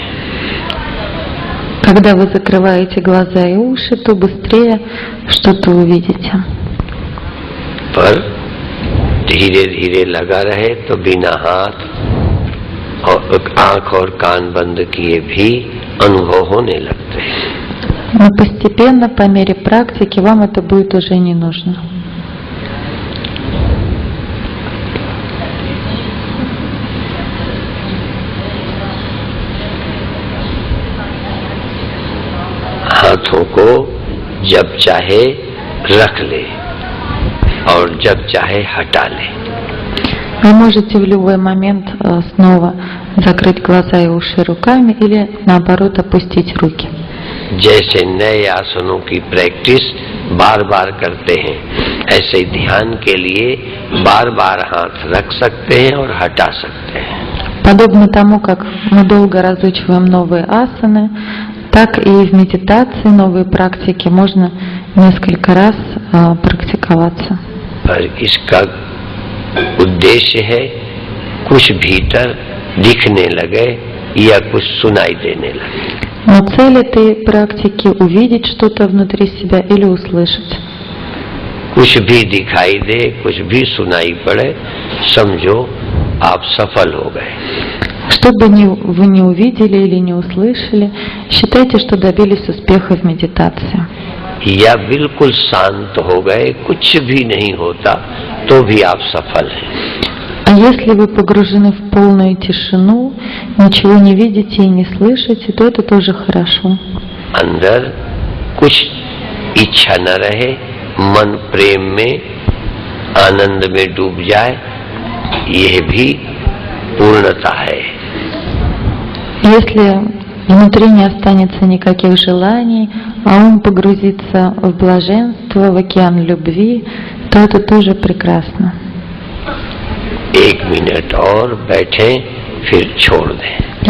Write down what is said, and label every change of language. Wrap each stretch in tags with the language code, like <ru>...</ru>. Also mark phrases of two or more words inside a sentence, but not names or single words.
<ru>Когда вы закрываете глаза и уши, то बыстрее что-то увидите.</ru> <hi>पर धीरे धीरे लगा रहे तो बिना हाथ और आंख और कान बंद किए भी अनुभव होने लगते हैं।</hi> <ru>Но постепенно, по мере практики, вам это будет уже не нужно.</ru> <hi>हाथों को जब चाहे रख ले और जब चाहे हटा ले।</hi> <ru>Вы можете в любой момент снова закрыть глаза и уши руками или наоборот опустить руки.</ru> <hi>जैसे नए आसनों की प्रैक्टिस बार बार करते हैं, ऐसे ध्यान के लिए बार बार हाथ रख सकते हैं और हटा सकते हैं।</hi> <ru>Подобно тому, как мы долго разучиваем новые асаны, так и в медитации новые практики можно несколько раз практиковаться.</ru> <hi>पर इसका उद्देश्य है कुछ भीतर दिखने लगे या कुछ सुनाई देने लगे।</hi> <ru>Но цель этой практики — увидеть что-то внутри себя или услышать.</ru> <hi>कुछ भी दिखाई दे, कुछ भी सुनाई पड़े, समझो आप सफल हो गए।</hi> <ru>Что бы вы не увидели или не услышали, считайте, что добились успеха в медитации.</ru> <hi>या बिल्कुल शांत हो गए, कुछ भी नहीं होता, तो भी आप सफल हैं।</hi> <ru>А если вы погружены в полную тишину, ничего не видите и не слышите, то это тоже хорошо.</ru> <hi>अंदर कुछ इच्छा न रहे, मन प्रेम में आनंद में डूब जाए, यह भी पूर्णता है।</hi> <ru>Если внутри не останется никаких желаний, а ум погрузится в блаженство, в океан любви, то это тоже прекрасно.</ru> <hi>1 मिनट और बैठे, फिर छोड़ दें।</hi>